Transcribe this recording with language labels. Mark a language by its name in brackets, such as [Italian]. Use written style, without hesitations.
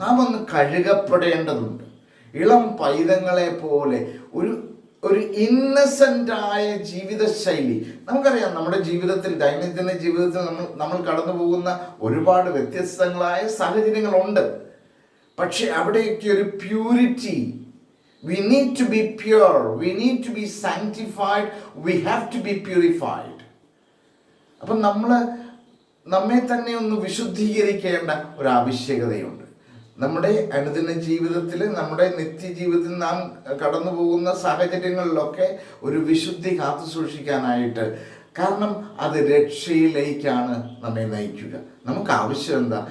[Malayalam] നാം ഒന്ന് കഴുകപ്പെടേണ്ടതുണ്ട്. ഇളം പൈതങ്ങളെ പോലെ ഒരു ഇന്നസെൻ്റായ ജീവിതശൈലി. നമുക്കറിയാം, നമ്മുടെ ജീവിതത്തിൽ, ദൈനംദിന ജീവിതത്തിൽ നമ്മൾ കടന്നു പോകുന്ന ഒരുപാട് വ്യത്യസ്തങ്ങളായ സാഹചര്യങ്ങളുണ്ട്. പക്ഷെ അവിടെയൊക്കെ ഒരു purity. [English] We need to be pure, we need to be sanctified, we have to be purified. [Malayalam] അപ്പം നമ്മെ തന്നെ ഒന്ന് വിശുദ്ധീകരിക്കേണ്ട ഒരു ആവശ്യകതയുണ്ട്. നമ്മുടെ അനുദിന ജീവിതത്തിൽ, നമ്മുടെ നിത്യജീവിതത്തിൽ നാം കടന്നു പോകുന്ന സാഹചര്യങ്ങളിലൊക്കെ ഒരു വിശുദ്ധി കാത്തു സൂക്ഷിക്കാനായിട്ട്. കാരണം അത് രക്ഷയിലേക്കാണ് നമ്മെ നയിക്കുക. നമുക്ക് ആവശ്യം എന്താ?